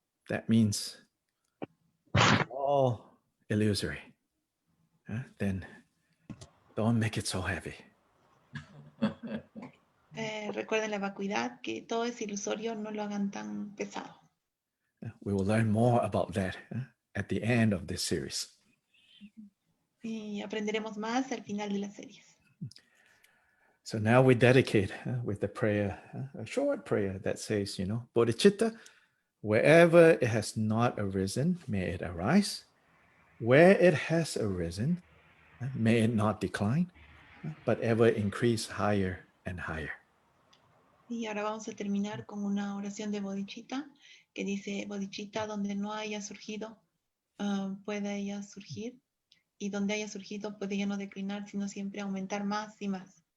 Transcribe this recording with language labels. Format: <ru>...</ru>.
<en>That means all illusory. Then don't make it so heavy.</en> <es>Recuerden la vacuidad, que todo es ilusorio, no lo hagan tan pesado.</es> <en>We will learn more about that at the end of this series.</en> <es>Y aprenderemos más al final de las series.</es> <en>So now we dedicate with the prayer, a short prayer that says, Bodhichitta, wherever it has not arisen, may it arise. Where it has arisen, may it not decline, but ever increase higher and higher.</en> <es>Y ahora vamos a terminar con una oración de Bodhichitta que dice: Bodhichitta, donde no haya surgido, puede ella surgir, y donde haya surgido puede ya no declinar, sino siempre aumentar más y más.</es>